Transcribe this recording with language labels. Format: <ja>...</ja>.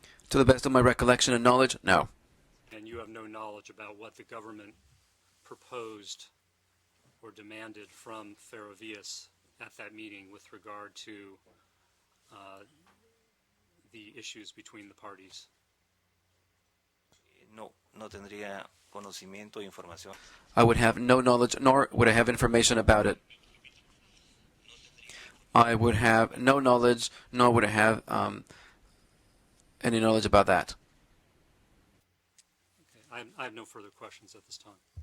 <en>To the best of my recollection and knowledge, no. And you have no knowledge about what the government proposed or demanded from Ferrovias at that meeting with regard to the issues between the parties?</en> <es>No, no tendría conocimiento o información.</es> <en>I would have no knowledge, nor would I have information about it. I would have no knowledge, nor would I have any knowledge about that. Okay. I have no further questions at this time.</en>